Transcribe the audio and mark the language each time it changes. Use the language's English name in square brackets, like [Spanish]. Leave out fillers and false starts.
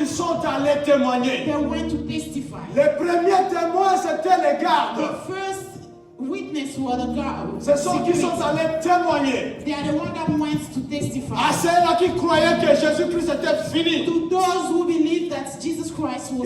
[French] Ils sont allés témoigner. [English] They went to testify. [French] Les premiers témoins, c'était les gardes. [English] The first witness were the guards. [French] Ce sont qui sont allés témoigner. [English] They are the ones that went to testify. [French] À ceux-là qui croyaient que Jésus-Christ était fini. [English] To those who believe that Jesus Christ was